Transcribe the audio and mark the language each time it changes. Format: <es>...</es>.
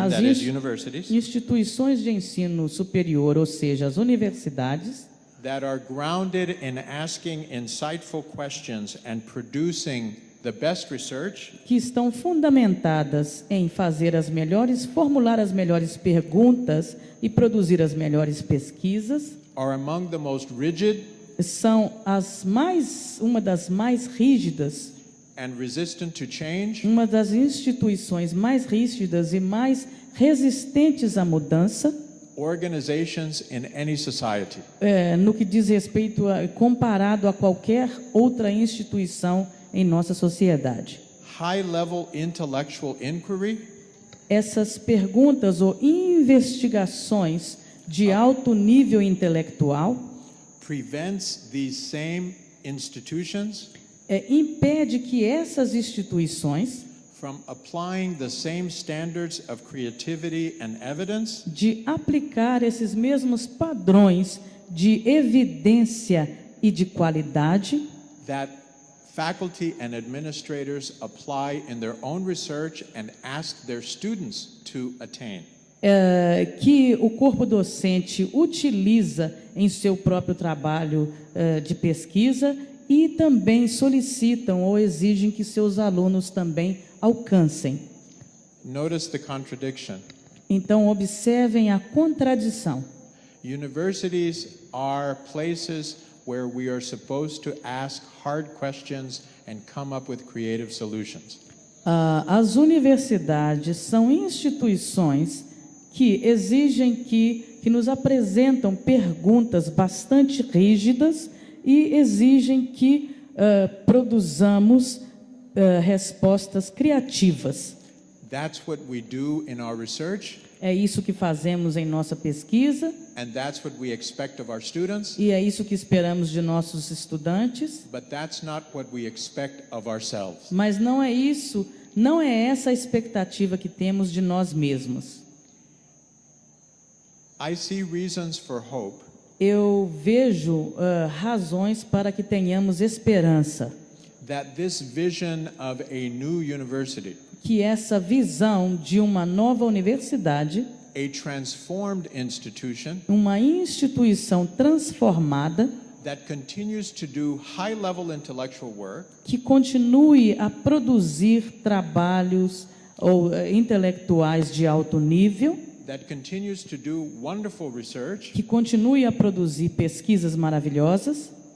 <en>as that is universities,</en> <pt>instituições de ensino superior, ou seja, as universidades,</pt> <en>that are grounded in asking insightful questions and producing the best research</en> <pt>que estão fundamentadas em formular as melhores perguntas e produzir as melhores pesquisas,</pt> <en>are among the most rigid</en> <pt>são uma das mais rígidas,</pt> <en>and resistant to change</en> <pt>uma das instituições mais rígidas e mais resistentes à mudança,</pt> <en>organizations in any society.</en> <pt>no que diz respeito comparado a qualquer outra instituição em nossa sociedade.</pt> <en>High-level intellectual inquiry</en> <pt>Essas perguntas ou investigações de alto nível intelectual</pt> <en>prevents these same institutions</en> <pt>impede que essas instituições</pt> <en>from applying the same standards of creativity and evidence</en> <pt>de aplicar esses mesmos padrões de evidência e de qualidade</pt> <en>that faculty and administrators apply in their own research and ask their students to attain.</en> <pt>Que o corpo docente utiliza em seu próprio trabalho de pesquisa e também solicitam ou exigem que seus alunos também alcancem.</pt> <en>Notice the contradiction.</en> <pt>Então, observem a contradição.</pt> <en>Universities are places where we are supposed to ask hard questions and come up with creative solutions.</en> <pt>As universidades são instituições que exigem que nos apresentam perguntas bastante rígidas e exigem que produzamos respostas criativas.</pt> <en>That's what we do in our research.</en> <pt>É isso que fazemos em nossa pesquisa.</pt> <en>And that's what we expect of our students.</en> <pt>E é isso que esperamos de nossos estudantes.</pt> <en>But that's not what we expect of ourselves.</en> <pt>Mas não é isso, não é essa a expectativa que temos de nós mesmos.</pt> <en>I see reasons for hope.</en> <pt>Eu vejo razões para que tenhamos esperança.</pt> <en>That this vision of a new university,</en> <pt>que essa visão de uma nova universidade,</pt> <en>a transformed institution,</en> <pt>uma instituição transformada,</pt> <en>that continues to do high-level intellectual work,</en> <pt>que continue a produzir trabalhos intelectuais de alto nível,</pt> <en>that continues to do wonderful research,</en> <pt>que continue a produzir pesquisas maravilhosas,</pt>